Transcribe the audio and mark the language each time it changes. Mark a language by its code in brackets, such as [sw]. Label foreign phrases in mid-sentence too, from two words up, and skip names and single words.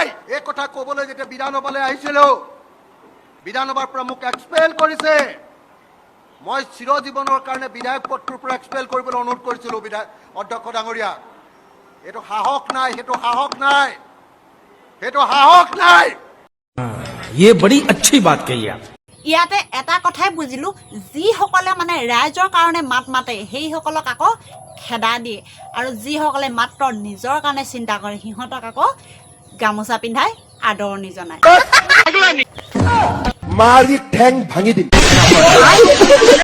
[as] এই কথা ক'বলৈ যেতিয়া বিধানসভালৈ আহিছিলো, বিধানসভাৰ পৰা মোক এক্সপেল কৰিছে। মই চিৰজীৱনৰ কাৰণে বিধায়ক পদটোৰ পৰা এক্সপেল কৰিবলৈ অনুৰোধ কৰিছিলোঁ অধ্যক্ষ ডাঙৰীয়াক। এইটো সাহস নাই, সেইটো সাহস নাই, সেইটো সাহস নাই। [hi] ये बड़ी अच्छी बात कही आप। [as] ইয়াতে এটা কথাই বুজিলোঁ, যিসকলে মানে ৰাইজৰ কাৰণে মাত মাতে সেইসকলক আকৌ খেদা দিয়ে, আৰু যিসকলে মাত্ৰ নিজৰ কাৰণে চিন্তা কৰে সিহঁতক আকৌ গামোচা পিন্ধাই আদৰণি জনায়। মাৰি ঠেং ভাঙি দিম।